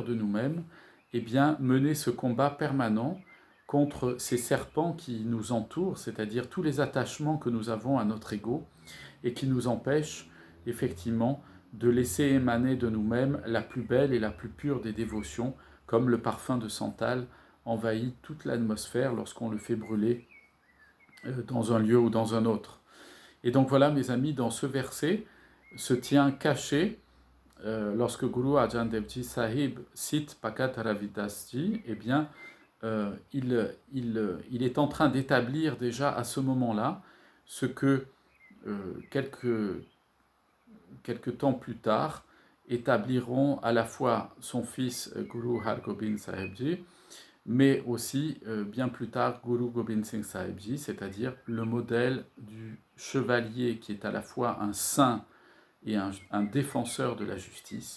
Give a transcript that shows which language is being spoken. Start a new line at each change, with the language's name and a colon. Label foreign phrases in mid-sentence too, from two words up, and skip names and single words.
French: de nous-mêmes, eh bien, mener ce combat permanent contre ces serpents qui nous entourent, c'est-à-dire tous les attachements que nous avons à notre ego et qui nous empêchent effectivement de laisser émaner de nous-mêmes la plus belle et la plus pure des dévotions, comme le parfum de santal envahit toute l'atmosphère lorsqu'on le fait brûler dans un lieu ou dans un autre. Et donc voilà, mes amis, dans ce verset se tient caché, lorsque Guru Arjan Dev Ji Sahib cite Bhagat Ravidas Ji, eh bien, il est en train d'établir déjà à ce moment-là ce que quelques temps plus tard établiront à la fois son fils Guru Hargobind Sahib Ji, mais aussi bien plus tard Guru Gobind Singh Sahib Ji, c'est-à-dire le modèle du chevalier qui est à la fois un saint et un défenseur de la justice.